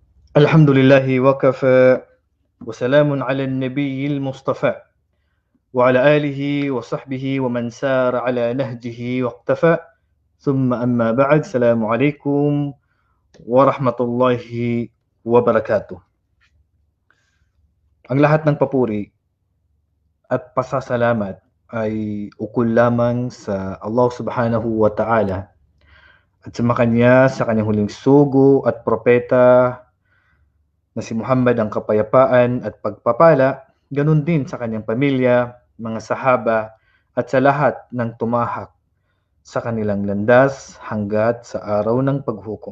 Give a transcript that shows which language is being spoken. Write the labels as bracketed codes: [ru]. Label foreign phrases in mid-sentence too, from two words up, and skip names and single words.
[ar] الحمد لله وكفى وسلام على النبي المصطفى وعلى آله وصحبه ومن سار على نهجه واقتفى ثم أما بعد السلام عليكم ورحمة الله وبركاته. [tl] Ang lahat ng papuri at pasasalamat ay ukol lamang sa Allah [ar] سبحانه وتعالى [tl] at sa kanya sa kanyang huling sugo at propeta na si Muhammad ang kapayapaan at pagpapala, ganun din sa kanyang pamilya, mga sahaba, at sa lahat ng tumahak sa kanilang landas hanggat sa araw ng paghukom.